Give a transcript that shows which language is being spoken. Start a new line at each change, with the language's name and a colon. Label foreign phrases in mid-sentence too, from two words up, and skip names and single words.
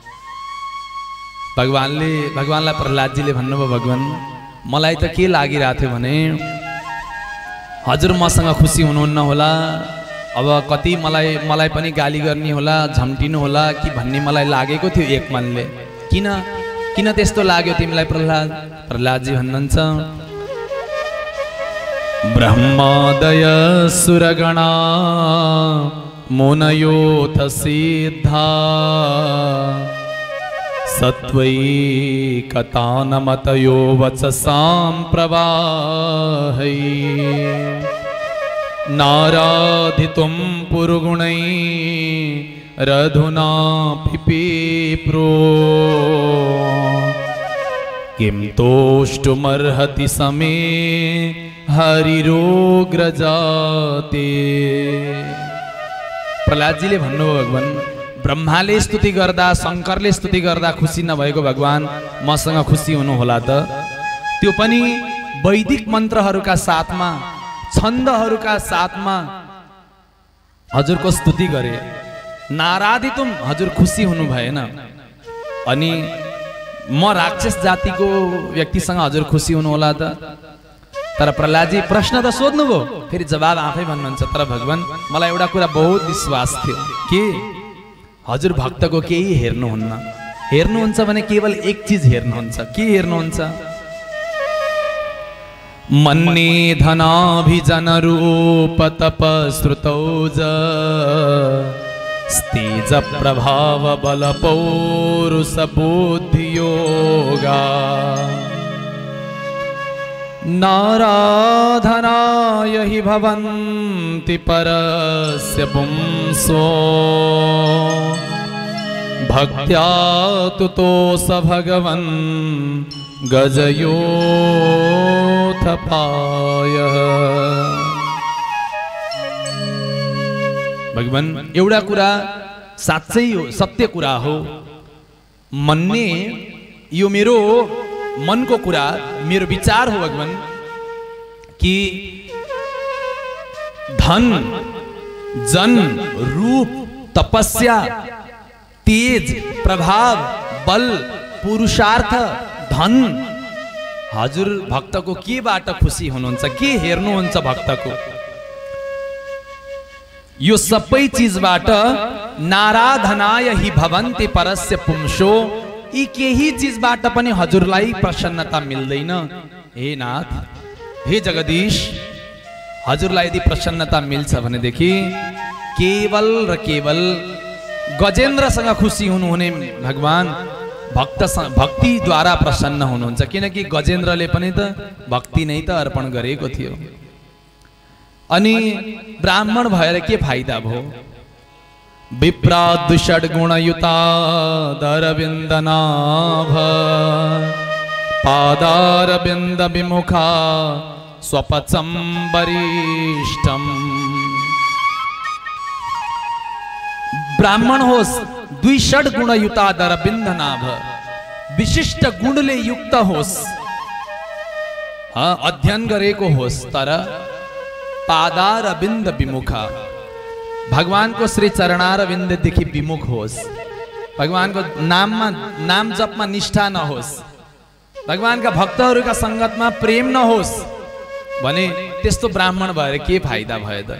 Nepali: भगवानलाई प्रहलादजीले भन्नुभयो, भगवान मलाई त के लागिरहेको थियो भने हजुर मसँग खुसी हुनुहुन्न होला, अब कति मलाई पनि गाली गर्ने होला, झम्टिनु होला कि भन्ने मलाई लागेको थियो एक मनले। किन त्यस्तो लाग्यो तिमीलाई प्रहलाद? प्रहलादजी भन्नुहुन्छ,
Sanskrit: ब्रह्मादय सुरगणा मुनयोथ सिद्धा सत्वैकतानमतयो वचसां प्रवाहै नाराधितुं पुरुगुणै रधुना पिपीप्रो किं तोष्टुमर्हति समे हरिरोग्रजाते।
Nepali: प्रहलादजीले भन्नुभयो, भगवान ब्रह्माले स्तुति गर्दा, शङ्करले स्तुति गर्दा खुसी नभएको भगवान मसँग खुसी हुनु होला त? त्यो पनि वैदिक मन्त्रहरूका साथमा, छन्दहरूका साथमा हजुरको स्तुति गरे। नाराधितुम हजुर खुसी हुनु भएन। अनि म राक्षस जातिको व्यक्तिसँग हजुर खुसी हुनु होला त? तर प्रहलादजी प्रश्न त सोध्नुभयो, फेरि जवाब आफै भन्नुहुन्छ, तर भगवान मलाई एउटा कुरा बहुत विश्वास थियो कि हजुर भक्तको केही हेर्नुहुन्छ भने केवल एक चीज हेर्नुहुन्छ। के हेर्नुहुन्छ?
Sanskrit: मन्ने धनाभिजन रूप तपश्रुतौज स्तेज प्रभाव बल पौरुष बुद्धि योगा नाराधनाय हि भवन्ति परस्य पुंसो भक्त्या तुतोष भगवन् गजयोथ पायः।
Nepali: भगवान एउटा कुरा साँच्चै हो, सत्य कुरा हो। मन्ने यो मेरो मनको कुरा, मेरो विचार हो भगवान कि धन, जन, रूप, तपस्या, तेज, प्रभाव, बल, पुरुषार्थ, धन, हजुर भक्तको केबाट खुसी हुनुहुन्छ? के हेर्नुहुन्छ भक्तको? यो सबै चीजबाट
Sanskrit: नाराधनाय हि भवन्ति परस्य पुंसो,
Nepali: यी केही चीजबाट पनि हजुरलाई प्रसन्नता मिल्दैन। हे नाथ, हे जगदीश, हजुरलाई यदि प्रसन्नता मिल्छ भनेदेखि केवल र केवल गजेन्द्रसँग खुसी हुनुहुने भगवान भक्तिद्वारा प्रसन्न हुनुहुन्छ। किनकि गजेन्द्रले पनि त भक्ति नै त अर्पण गरेको थियो। अनि ब्राह्मण भएर के फाइदा भयो?
Sanskrit: विप्राद्षड्गुणयुता दरविन्दनाभ पादारविन्द विमुखा स्वपचं वरिष्ठम्।
Nepali: ब्राह्मण होस्,
Sanskrit: द्विषड गुणयुता दरबिन्द नाभ,
Nepali: विशिष्ट गुणले युक्त होस्, अध्ययन गरेको होस् तर
Sanskrit: पादारविन्द विमुखा,
Nepali: भगवानको श्री चरणारविन्ददेखि विमुख होस्, भगवानको नाम जपमा निष्ठा नहोस्, भगवानका भक्तहरूका संगतमा प्रेम नहोस् भने त्यस्तो ब्राह्मण भएर के फाइदा भयो त?